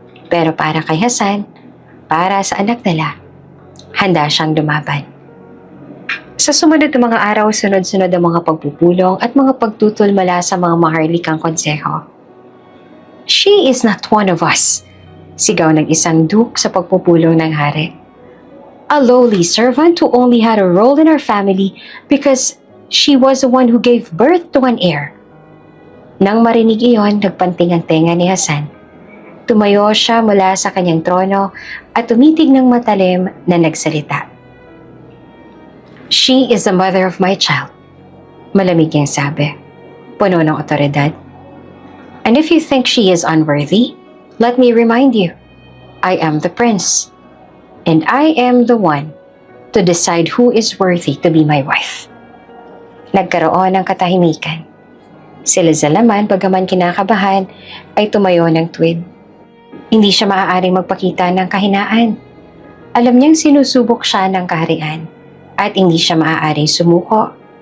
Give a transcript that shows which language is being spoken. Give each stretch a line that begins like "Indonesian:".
Filipino: Pero para kay Hasan, para sa anak nila, handa siyang lumaban. Sa sumunod na mga araw, sunod-sunod ang mga pagpupulong at mga pagtutol mula sa mga maharlikang konseho.
English: "She is not one of us,"
Filipino: sigaw ng isang duke sa pagpupulong ng hari.
English: "A lowly servant who only had a role in our family because she was the one who gave birth to an heir."
Filipino: Nang marinig iyon, nagpanting ang tenga ni Hasan. Tumayo siya mula sa kanyang trono at tumitig ng matalim na nagsalita.
English: "She is the mother of my child,"
Filipino: malamig niyang sabi, puno ng otoridad.
English: "And if you think she is unworthy, let me remind you, I am the prince, and I am the one to decide who is worthy to be my wife."
Filipino: Nagkaroon ng katahimikan. Si Lizelle naman, bagaman kinakabahan, ay tumayo ng tuwid. Hindi siya maaaring magpakita ng kahinaan. Alam niyang sinusubok siya ng kaharian at hindi siya maaaring sumuko.